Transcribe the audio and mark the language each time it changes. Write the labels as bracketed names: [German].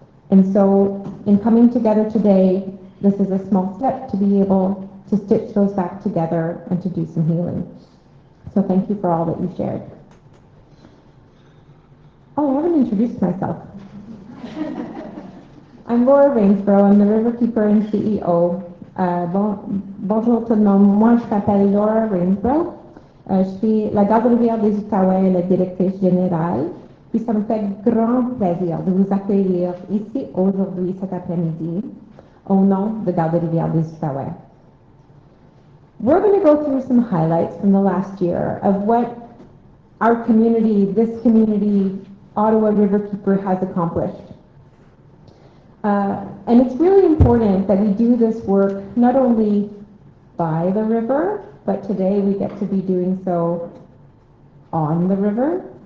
[English] And so in coming together today, this is a small step to be able to stitch those back together and to do some healing. So thank you for all that you shared. Oh, I haven't introduced myself. I'm Laura Reinsborough, I'm the Riverkeeper and CEO. [French] Bonjour tout le monde, moi je m'appelle Laura Reinsborough. Je suis la Garde-rivière des Outaouais, la directrice générale. Puis ça me fait grand plaisir de vous accueillir ici aujourd'hui, cet après-midi, au nom de Garde-rivière des Outaouais. [English] We're going to go through some highlights from the last year of what our community, this community, Ottawa Riverkeeper, has accomplished. And it's really important that we do this work not only by the river, but today we get to be doing so on the river.